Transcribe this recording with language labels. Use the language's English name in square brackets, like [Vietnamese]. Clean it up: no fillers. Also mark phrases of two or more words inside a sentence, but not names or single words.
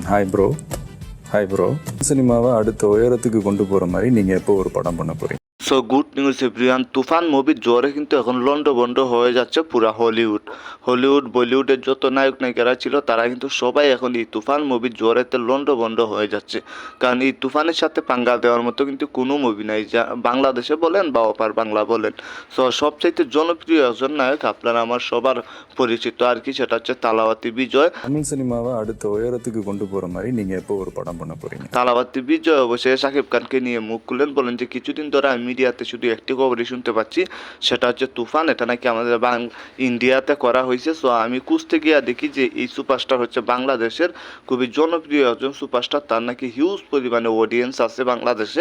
[English] Hi bro. Hi bro. [Tamil] சினிமாவை அடுத்த உயரத்துக்கு கொண்டு போகிற மாதிரி நீங்கள் எப்போ ஒரு படம் பண்ண போகிறீங்க? [English] so good news everyone, [Bangla] তুফান মুভির জোরে কিন্তু এখন লন্ডভন্ড হয়ে যাচ্ছে পুরা হলিউড বলিউডের যত নায়ক নায়িকারা ছিল তারা কিন্তু সবাই এখন এই তুফান মুভির জোরেতে লন্ডভন্ড হয়ে যাচ্ছে। কারণ এই তুফানের সাথে পাঙ্গা দেওয়ার মতো কিন্তু কোনো মুভি নাই, যা বাংলাদেশে বলেন বা অপার বাংলা বলেন। সো সবচাইতে জনপ্রিয় একজন নায়ক আপনারা আমার সবার পরিচিত আর কি, সেটা হচ্ছে তালাওয়াতি বিজয়। [Tamil] தமிழ் சினிமாவை அடுத்த உயரத்துக்கு கொண்டு போகிற மாதிரி நீங்கள் எப்போ ஒரு படம் பண்ண போகிறீங்க? [Bangla] তালাওয়াতি বিজয় অবশ্যই শাকিব খানকে নিয়ে মুখ খুললেন, বলেন যে কিছুদিন ধরে আমি মিডিয়াতে শুধু একটি খবরই শুনতে পাচ্ছি, সেটা হচ্ছে তুফান, এটা নাকি আমাদের ইন্ডিয়াতে করা হয়েছে। সো আমি খুঁজতে গিয়ে দেখি যে এই সুপারস্টার হচ্ছে বাংলাদেশের খুবই জনপ্রিয় একজন সুপারস্টার, তার নাকি হিউজ পরিমাণে অডিয়েন্স আছে বাংলাদেশে।